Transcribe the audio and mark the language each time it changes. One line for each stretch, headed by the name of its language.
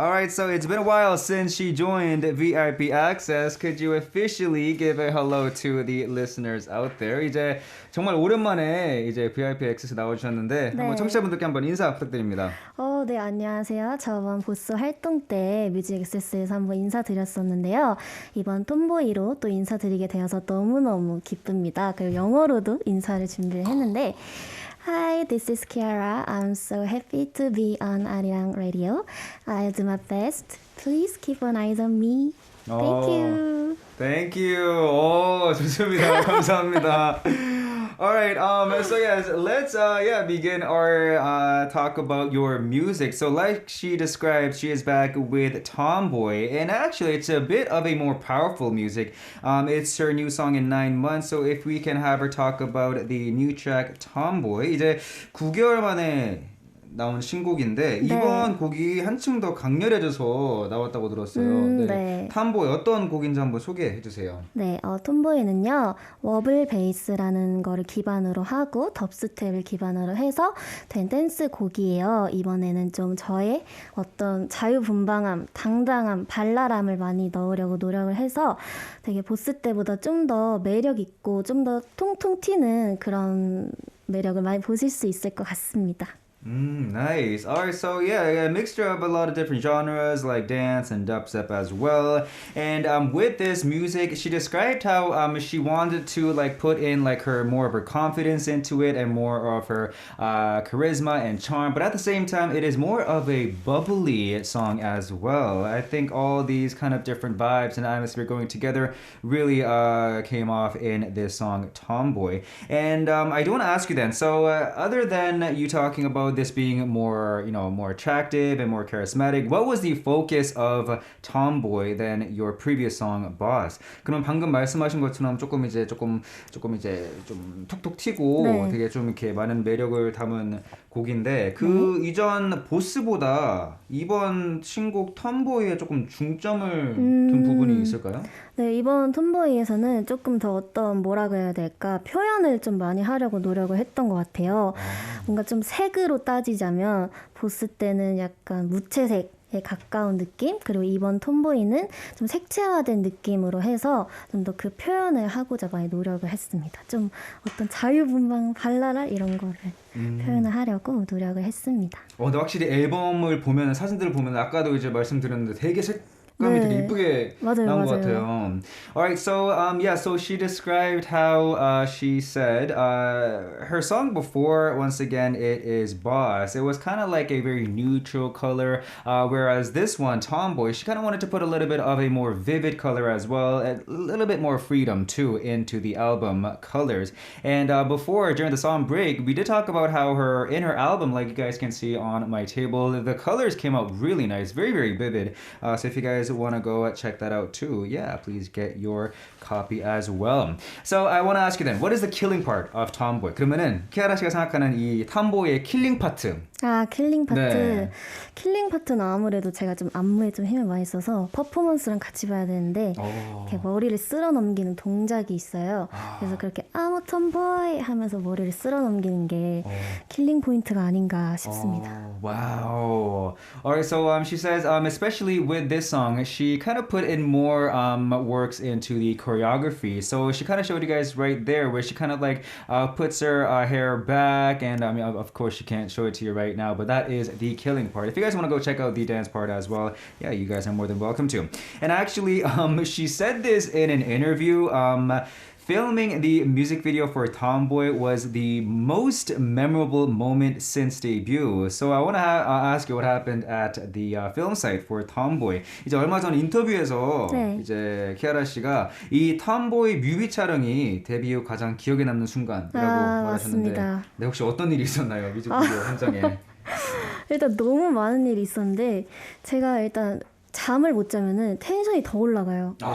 English: Alright, so it's been a while since she joined VIP Access. Could you officially give a hello to the listeners out there?
Korean: 이제 정말 오랜만에 이제 VIP Access 나오셨는데 한번 청취자분들께 한번 인사 부탁드립니다. 네, 안녕하세요. 저번 보스 활동 때 뮤직 액세스에서 한번 인사드렸었는데요. 이번 톰보이로 또 인사드리게 되어서 너무너무 기쁩니다. 그리고 영어로도 인사를 준비를 했는데
English: Hi, this is Kiara. I'm so happy to be on Arirang Radio. I'll do my best. Please keep an eye on me. Thank you. Thank you.
Korean: 좋습니다. 감사합니다.
English: All right. So yes, let's begin our talk about your music. So like she described, she is back with Tomboy, and actually it's a bit of a more powerful music. It's her new song in 9 months. So if we can have her talk about the new track Tomboy,
Korean: 이제 9개월 만에 나온 신곡인데 이번 곡이 한층 더 강렬해져서 나왔다고 들었어요. 네. 톰보이 어떤 곡인지 한번 소개해 주세요. 네, 톰보이는요 워블 베이스라는 거를 기반으로 하고 덥스텝을 기반으로 해서 된 댄스 곡이에요. 이번에는 좀 저의 어떤 자유분방함, 당당함, 발랄함을 많이 넣으려고 노력을 해서 되게 보스 때보다 좀 더 매력 있고 좀 더 통통 튀는 그런 매력을 많이 보실 수 있을 것 같습니다.
English: Nice. All right, so yeah, a mixture of a lot of different genres like dance and dubstep as well. And with this music, she described how she wanted to like put in like her more of her confidence into it and more of her charisma and charm. But at the same time, it is more of a bubbly song as well. I think all these kind of different vibes and atmosphere going together really came off in this song Tomboy. And I do want to ask you then. So other than you talking about this being more, more attractive and more charismatic, what was the focus of Tomboy than your previous song Boss?
Korean: 그럼 방금 말씀하신 것처럼 조금 이제 좀 톡톡 튀고 되게 좀 이렇게 많은 매력을 담은 곡인데 그 이전 보스보다 이번 신곡 톰보이에 조금 중점을 둔 부분이 있을까요? 네, 이번 톰보이에서는 조금 더 어떤 뭐라고 해야 될까 표현을 좀 많이 하려고 노력을 했던 것 같아요. 뭔가 좀 색으로 따지자면 보스 때는 약간 무채색에 가까운 느낌, 그리고 이번 톰보이는 좀 색채화된 느낌으로 해서 좀 더 그 표현을 하고자 많이 노력을 했습니다. 좀 어떤 자유분방 발랄한 이런 거를 표현을 하려고 노력을 했습니다. 근데 확실히 앨범을 보면 사진들을 보면 아까도 이제 말씀드렸는데 되게 색감이 되게 이쁘게 나온 것 같아요.
English: Alright, so so she described how she said her song before, once again, it is Boss. It was kind of like a very neutral color, whereas this one, Tomboy, she kind of wanted to put a little bit of a more vivid color as well, a little bit more freedom too into the album colors. And before, during the song break, we did talk about how in her album, like you guys can see on my table, the colors came out really nice, very, very vivid. So if you guys want to go check that out too, please get your copy as well. So I want to ask you then, what is the killing part of Tomboy?
Korean: 그러면은 키아라 씨가 생각하는 이 톰보이의 킬링 파트. 킬링 파트. 네. 킬링 파트는 아무래도 제가 좀 안무에 좀 힘을 많이 써서 퍼포먼스랑 같이 봐야 되는데 이렇게 머리를 쓸어 넘기는 동작이 있어요. 그래서 그렇게
English: I'm a tomboy
Korean: 하면서 머리를 쓸어 넘기는 게 킬링 포인트가 아닌가 싶습니다.
English: Wow. Alright, so she says, especially with this song, she kind of put in more works into the choreography. So she kind of showed you guys right there where she kind of like puts her hair back, and I mean, of course, she can't show it to you right now, but that is the killing part. If you guys want to go check out the dance part as well, you guys are more than welcome to. And actually, she said this in an interview. Filming the music video for Tomboy was the most memorable moment since debut. So I want to ask you what happened at the film site for Tomboy.
Korean: 이제 얼마 전 인터뷰에서 이제 키아라 씨가 이 Tomboy 뮤비 촬영이 데뷔 후 가장 기억에 남는 순간이라고 말하셨는데, 맞습니다. 네, 혹시 어떤 일이 있었나요? 뮤직비디오 현장에. 일단 너무 많은 일이 있었는데 제가 일단 잠을 못 자면은 텐션이 더 올라가요.